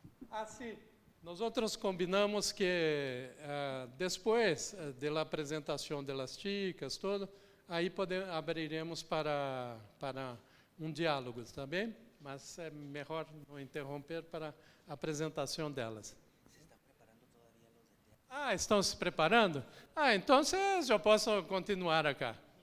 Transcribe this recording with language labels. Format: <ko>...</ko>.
<pt>Assim, nós outros combinamos que depois da apresentação das chicas, tudo, aí abriremos para um diálogo, tá bem? Mas é melhor não interromper para a apresentação delas.</pt> <es>¿Se está preparando todavía los de teatro?</es> <pt>Estão se preparando? Então eu posso continuar acá.</pt>